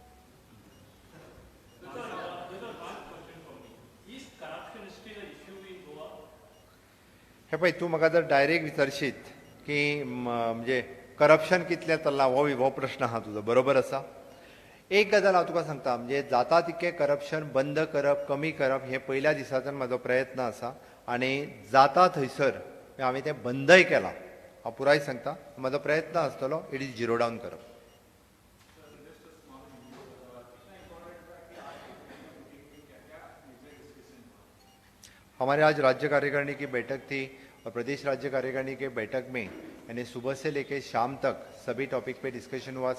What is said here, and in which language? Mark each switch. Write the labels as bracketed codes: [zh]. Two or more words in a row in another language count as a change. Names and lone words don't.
[kok] हे पळय, तूं म्हाका जर डायरेक्ट विचारशीत की म्हणजे करप्शन कितलें चल्लां हो प्रश्न आहा तुजो, बरोबर आसा. एक गजाल हांव तुका सांगता, म्हणजे जाता तितकें करप्शन बंद करप, कमी करप हे पयल्या दिसाच्यान म्हजो प्रयत्न आसा आनी जाता थंयसर हांवें तें बंदय केलां. हांव पुराय सांगता, म्हजो प्रयत्न आसतलो [en] it is zero down [kok] करप. [hi] हमारे आज राज्य कार्यकारिणी की बैठक थी और प्रदेश राज्य कार्यकारिणी के बैठक में यानी सुबह से लेकर शाम तक सभी टॉपिक पे डिस्कशन हुआ.